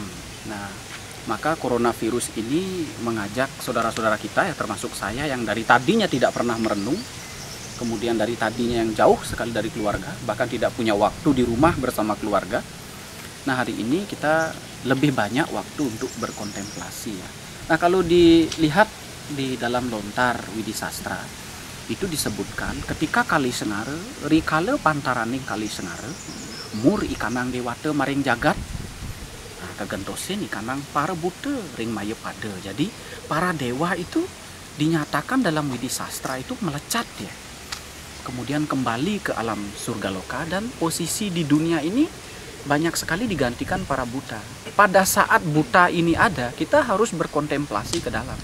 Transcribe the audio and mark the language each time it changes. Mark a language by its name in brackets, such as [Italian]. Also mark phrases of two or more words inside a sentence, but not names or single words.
[Indonesian] Nah, maka coronavirus ini mengajak saudara-saudara kita ya, termasuk saya yang dari tadinya tidak pernah merenung, kemudian dari tadinya yang jauh sekali dari keluarga, bahkan tidak punya waktu di rumah bersama keluarga. Nah, hari ini kita lebih banyak waktu untuk berkontemplasi ya. Nah, kalau dilihat di dalam lontar Widi Sastra itu disebutkan ketika Kali Sengare, [Kawi] rikale pantaraning Kali Sengare, mur ikanang dewata maring jagat, kegentosin ikanang para buta ring maya pada. [Indonesian] Jadi para dewa itu dinyatakan dalam Widi Sastra itu melecat ya. Kemudian kembali ke alam surga loka dan posisi di dunia ini banyak sekali digantikan para buta. Pada saat buta ini ada, kita harus berkontemplasi ke dalam.